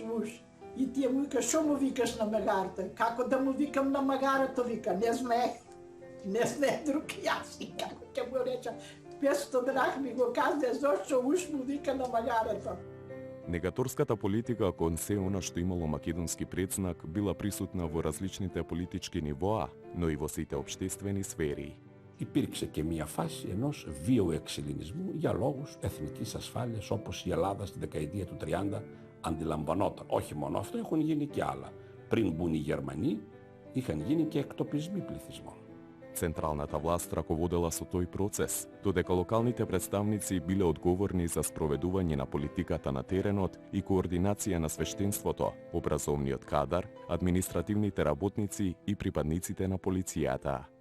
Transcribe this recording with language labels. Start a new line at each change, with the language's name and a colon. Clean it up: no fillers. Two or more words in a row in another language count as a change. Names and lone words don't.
Macedonian: И тие му вика, шо му викаш на магарето? Како да му викам на магарето, вика, не сме друг јазик, како ќе му реча. 500 драхми го казне, зошто уш му вика на магарето. Негаторската политика кон се она што имало македонски предзнак била присутна во различните политички нивоа, но и во сите обществени сфери.
Greek: Υπήρξε και μια φάση ενός βίαιου εξελληνισμού για λόγους εθνικής ασφάλειας, όπως η Ελλάδα στη δεκαετία του 30 αντιλαμβανόταν. Όχι μόνο αυτό, έχουν γίνει και άλλα. Πριν μπουν οι Γερμανοί, είχαν γίνει και εκτοπισμοί πληθυσμών.
Macedonian: Централната власт раководела со тој процес, додека локалните представници биле одговорни за спроведување на политиката на теренот и координација на свештенството, образовниот кадар, административните работници и припадниците на полицијата.